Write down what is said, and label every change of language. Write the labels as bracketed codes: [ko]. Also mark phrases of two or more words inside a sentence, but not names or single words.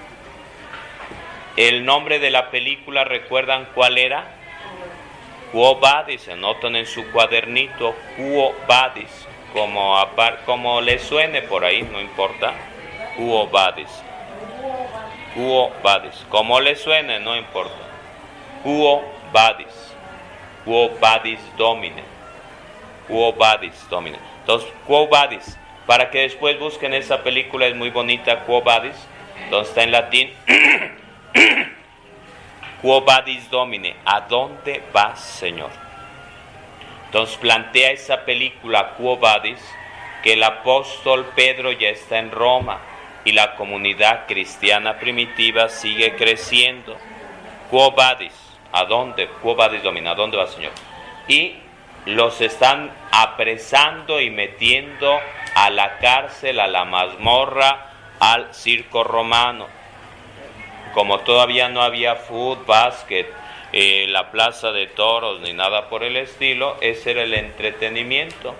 [es] El nombre de la película, ¿recuerdan cuál era? Quo Vadis, anotan en su cuadernito, Quo Vadis, como le suene por ahí, no importa. Quo Vadis. Quo Vadis, como le suene, no importa. [la] Quo Vadis. Quo Vadis Domine. Quo Vadis Domine. Entonces, Quo Vadis, [es] para que después busquen esa película, es muy bonita, Quo Vadis, donde está en latín. [la] Quo Vadis Domine, [es] ¿a dónde vas, Señor? Entonces plantea esa película, Quo Vadis, que el apóstol Pedro ya está en Roma y la comunidad cristiana primitiva sigue creciendo. [la] Quo Vadis, [es] ¿a dónde? [la] Quo Vadis Domine, [es] ¿a dónde va, Señor? Y los están apresando y metiendo a la cárcel, a la mazmorra, al circo romano. Como todavía no había fútbol, básquet, la plaza de toros ni nada por el estilo, ese era el entretenimiento.